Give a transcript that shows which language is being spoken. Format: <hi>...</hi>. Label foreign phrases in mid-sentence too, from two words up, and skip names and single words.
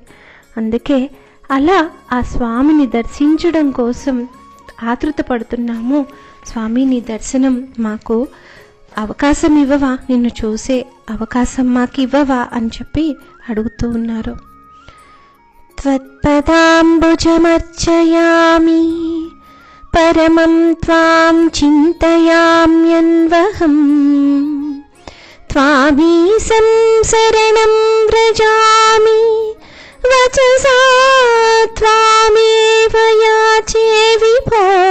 <te>అందుకే అలా ఆ స్వామిని దర్శించడం కోసం ఆతృత పడుతున్నాము. స్వామి నీ దర్శనం మాకు అవకాశం ఇవ్వవా, నిన్ను చూసే అవకాశం మాకు ఇవ్వవా అని చెప్పి అడుగుతూ ఉన్నారు.</te> <sa>त्वत्पदाम्बुजमर्चयामि परमं त्वां चिन्तयाम्यन्वहम् त्वामीशं शरणं व्रजामि वचसा त्वामेव याचे विभो</sa>